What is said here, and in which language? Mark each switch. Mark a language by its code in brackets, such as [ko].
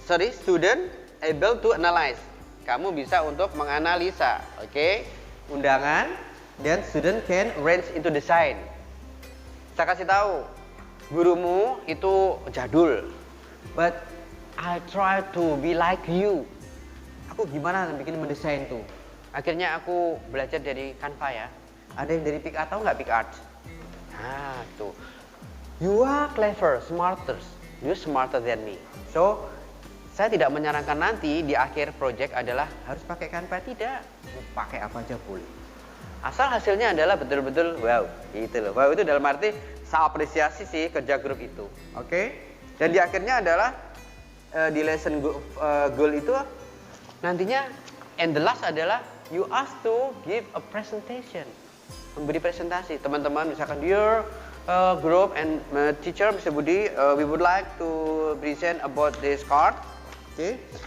[en] Student able to analyze. [id] Kamu bisa untuk menganalisa, oke? [en] Undangan dan student can arrange into design. [id] Saya kasih tahu, gurumu itu jadul, [en] but I try to be like you. [id] Aku gimana bikin mendesain tuh? Akhirnya aku belajar dari Canva ya. Ada yang dari PicArt, tahu nggak PicArt? Nah, tuh. [en] You are clever, smarter. You smarter than me. [id] So, saya tidak menyarankan nanti di akhir project adalah harus pakai Canva, tidak. Pakai apa aja boleh. Asal hasilnya adalah betul-betul wow, gitu loh. Wow itu dalam arti saya apresiasi sih kerja grup itu. Oke? Dan di akhirnya adalah di lesson goal itu nantinya and the last adalah [en] you ask to give a presentation. [id] Memberi presentasi. Teman-teman misalkan [en] your group and teacher [id] Mr. [en] Budi, we would like to present about this card. Okay.